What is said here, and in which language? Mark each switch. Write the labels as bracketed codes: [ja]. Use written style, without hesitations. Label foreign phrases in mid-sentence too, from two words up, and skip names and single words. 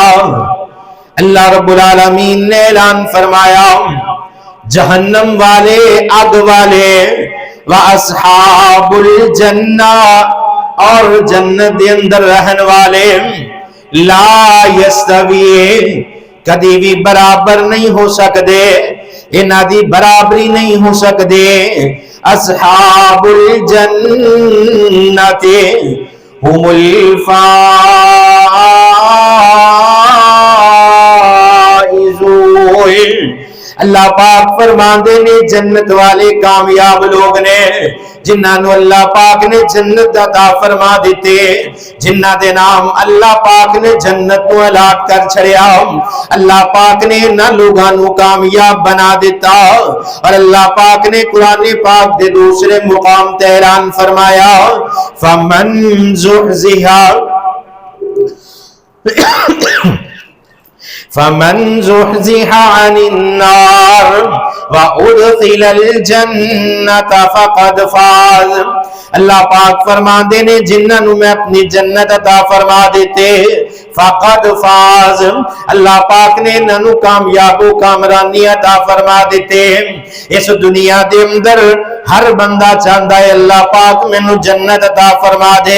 [pa] اللہ رب العالمین نے اعلان فرمایا, جہنم والے آگ والے, [ar] و اصحاب الجنہ, [pa] اور جنت دے اندر رہن والے, [ar] لا یستوی, [pa] کدی بھی برابر نہیں ہو سکدے, انہاں دی برابری نہیں ہو سکدے. [ar] اصحاب الجنت هم الفائزون. [pa] اللہ پاک فرماندے نے جنت والے کامیاب لوگ نے جنہاں نو اللہ پاک نے جنت عطا فرما دیتے, جنہاں دے نام اللہ پاک نے جنت نو الاٹ کر چھڑیا. اللہ پاک نے انہاں لوگاں نو کامیاب بنا دیتا. اور اللہ پاک نے قرآن پاک دے دوسرے مقام تے اعلان فرمایا, [ar] فمن زحزح فمن زحزح عن النار وادخل الجنة فقد فاز. [pa] اللہ پاک فرما دینے جنہاں نو میں اپنی جنت عطا فرما دیتے, [ar] فقد فاز, [pa] اللہ پاک نے انہاں کامیاب و کامرانی عطا فرما دیتے. اس دنیا دے اندر ہر بندہ چاہتا ہے اللہ پاک مینوں جنت عطا فرما دے.